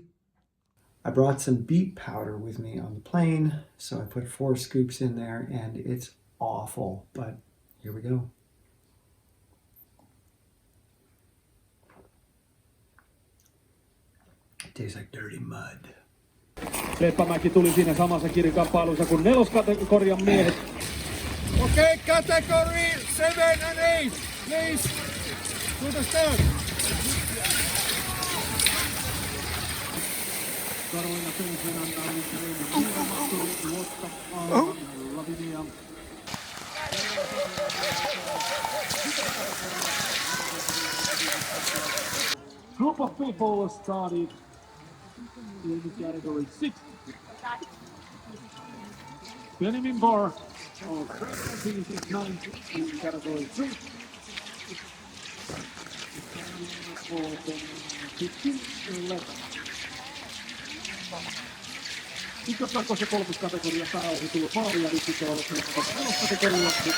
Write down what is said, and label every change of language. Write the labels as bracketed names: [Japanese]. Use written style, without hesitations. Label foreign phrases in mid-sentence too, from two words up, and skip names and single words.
[English] I brought some beet powder with me on the plane, so I put 4 scoops in there, and it's awful, but here we go. It tastes like dirty mud. [Finnish] Leppämäki tuli siinä samassa kirjakamppailussa kuin neloskategorian miehet. [English] Okay, category 7 and 8, please, to the start. [Finnish] Karolina Pelsen antaa liikkeelle Lotta Aaman Lavinia. [English] Group of people started in category 6. Benjamin Barr finishes 9th in category 3. For 15-11. [Finnish] Ykkös-, ja kolmoskategoria pääosin tullut maali ja nyt sitten on neloskategoria.